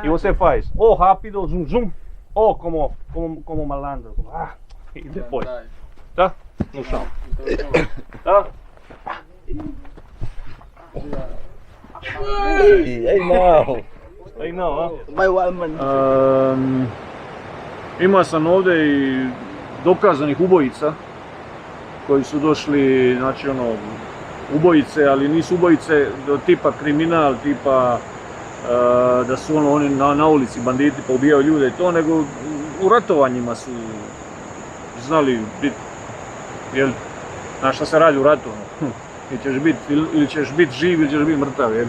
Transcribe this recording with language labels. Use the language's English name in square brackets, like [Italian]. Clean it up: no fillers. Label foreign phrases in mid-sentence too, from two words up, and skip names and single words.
[Portuguese] E você faz ou rápido, zoom, zoom, ou como malandro. E depois, tá? No chão. Tá? Ai não. Aí não, ó. Vai o Alman. [Croatian] Imao sam ovdje i dokazanih ubojica koji su došli, znači ono, ubojice, ali nisu ubojice do tipa kriminal, tipa da su ono, oni na ulici banditi pa ubijaju ljude i to, nego u ratovanjima su znali biti, jel, znaš šta se radi u ratu, ono, ili ćeš biti živ ili ćeš biti mrtav, jel.